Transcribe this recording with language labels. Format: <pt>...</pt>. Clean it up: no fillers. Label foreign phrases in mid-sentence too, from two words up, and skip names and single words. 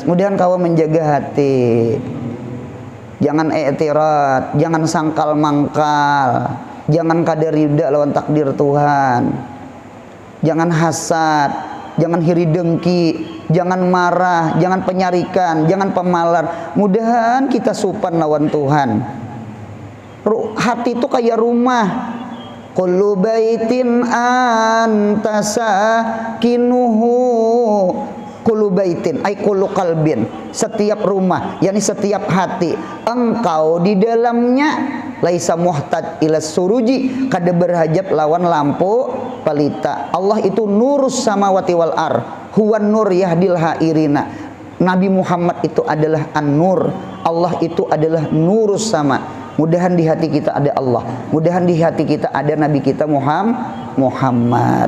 <bjn>Mudahan kau menjaga hati. Jangan i'tirad, jangan sangkal mangkal, jangan kada rida lawan takdir Tuhan, jangan hasad, jangan hiri dengki, jangan marah, jangan penyarikan, jangan pemalar. Mudahan kita supan lawan Tuhan. Hati itu kayak rumah.</bjn> <ar>Kullu baitin anta sakinuhu kullu baitin ay kullu qalbin,</ar> <id>setiap rumah, yakni setiap hati, engkau di dalamnya</id> <ar>laisa muhtad ila suruji,</ar> <bjn>kada berhajat lawan lampu pelita.</bjn> <ar>Allah itu nurus samawati wal ar, huwan nur yahdil hairina.</ar> <id>Nabi Muhammad itu adalah an-nur, Allah itu adalah</id> <ar>nurus sama.</ar> <bjn>Mudahan di hati kita ada Allah, mudahan di hati kita ada Nabi kita Muhammad.</bjn>